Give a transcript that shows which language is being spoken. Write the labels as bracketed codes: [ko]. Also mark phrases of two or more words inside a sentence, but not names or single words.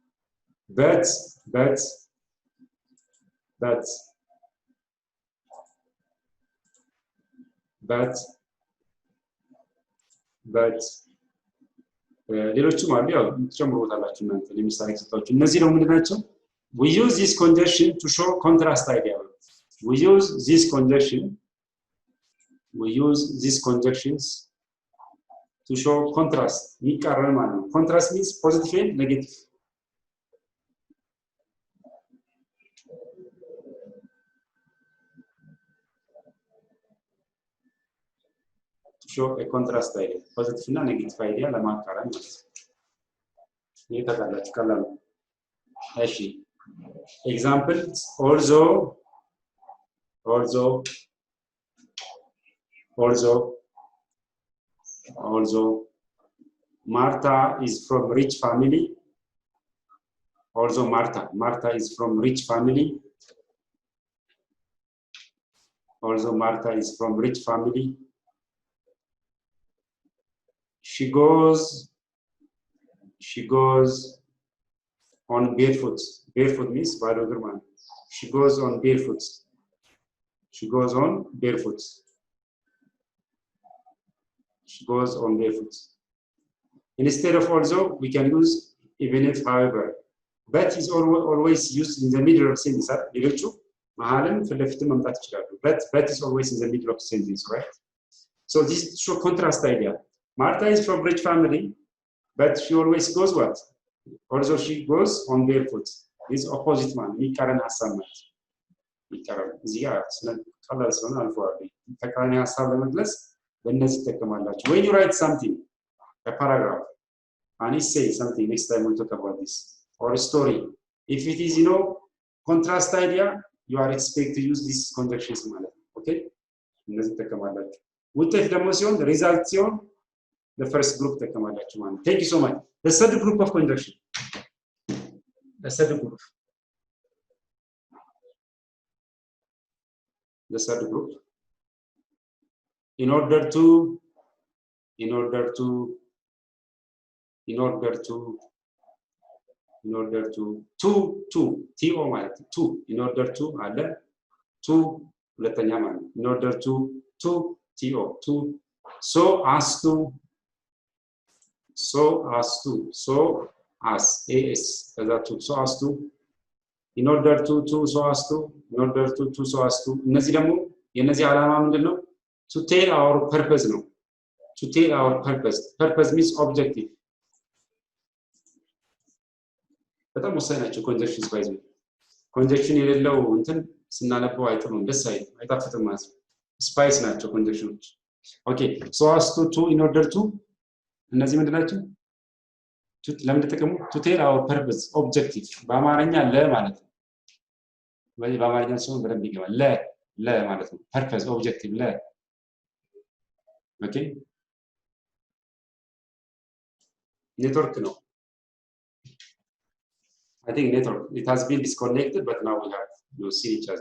[en] but [am] ሌሎችም አሉ ያው ትጨምሩታላችሁ እናንተ ለምሳሌ ሰጣችሁ እነዚህ ነው ምንድናቸው [en] we use this conjunction to show contrast idea we use these conjunctions to show contrast [am] የሚቃረን ማለት ነው [en] contrast means positive and negative show a contrast idea positive እና negative idea [am] ለማቃረን ማለት ነው ይሄ ተቀላጭ ቀላል እሺ [en] examples also Martha is from rich family Martha is from rich family she goes on barefoot means [am] ባዶ እግር ማለት [en] she goes on barefoot instead of also we can use even if however but is always used in the middle of sentence [am] ሌሎቹ መሐልም ፍለፊት መምጣት [en] ይችላሉ but is always in the middle of sentence right so this show contrast idea Martha is from rich family but she always goes what also she goes on barefoot this opposite one [am] የሚቃረን ሐሳብ ማለት የሚቃረን እዚህ ጋር ቀላል ስለሆነ አልፈዋል ተቃራኒ ሐሳብ ለመግለጽ በእነዚህ ተጠቀማላችሁ [en] when you write something a paragraph and you say something next time we'll talk about this or a story if it is contrast idea you are expected to use these conjunctions [am] ማለት okay እነዚህ ተጠቀማላችሁ ውጤት ደግሞ ሲሆን result ሲሆን [en] the first group [am] ተጠቀማላችሁ ማለት [en] thank you so much the third group of conjunction in order to to ማለት to in order to አለ to [am] ሁለተኛ ማለት [en] in order to to so as so as to in order to so as to [am] እነዚህ ደግሞ የነዚህ ዓላማ ምንድነው [en] to tell our purpose [am] ነው [en] purpose means objective [am] በጣም ወሳኝ ናቸው [en] conjunctions by the way [am] ኮንጀክሽን የሌለው እንትን ስናነበው አይጥሩም፣ ደስ አይጣፍጥም ማለት ነው። ስፓይስ ናቸው ኮንጀክሽኖች። ኦኬ [en] so as to in order to [am] እነዚህ ምንድን ናቸው? ለምን ተጠቀሙ? [en] to tell our purpose objective [am] በአማርኛ ለ ማለት ነው። ወይ በአማርኛ ሲሆን በደንብ ይገባል። ለ ማለት ነው። [en] purpose objective [am] ለ ኦኬ ኔትወርክ ነው። [en] I think network it has been disconnected but now we have see each other.